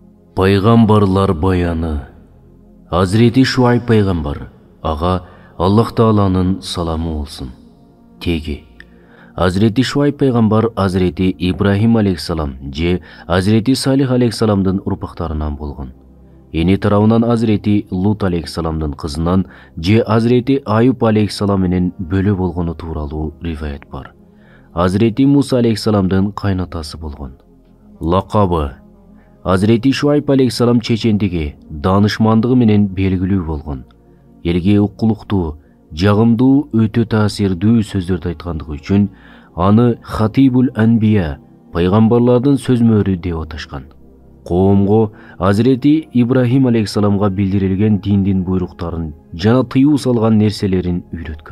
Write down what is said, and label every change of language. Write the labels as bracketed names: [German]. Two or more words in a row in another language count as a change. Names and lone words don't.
[Kyrgyz] Пайғамбарлар баяны. Hazreti Şuayb пайғамбар, аға Аллах Тааланын саламы болсын. Теги. Hazreti Şuayb пайғамбар Hazreti Ибрахим алейхиссалам же Hazreti Салих алейхиссаламдын урпактарынан болгон. Эни тарабынан Hazreti Лут алейхиссаламдын кызынан же Hazreti Аюб алейхиссалам менен бөлө болгону тууралуу риваят бар. Hazreti Муса алейхиссаламдын кайнатасы болгон. Лакабы Hazreti Şuayb алейхиссалам чечендиги, данышмандыгы менен белгилүү болгон. Элге укулуктуу, жагымдуу, өтө таасирдүү сөздөрдү айткандыгы үчүн аны [Arabic] خطيب الأنبياء, [Kyrgyz] пайгамбарлардын сөз мөөрү деп аташкан. Коомго Hazreti Ибрахим алейхиссаламга билдирилген диндин буйруктарын жана тыюу салган нерселерин үйрөткөн.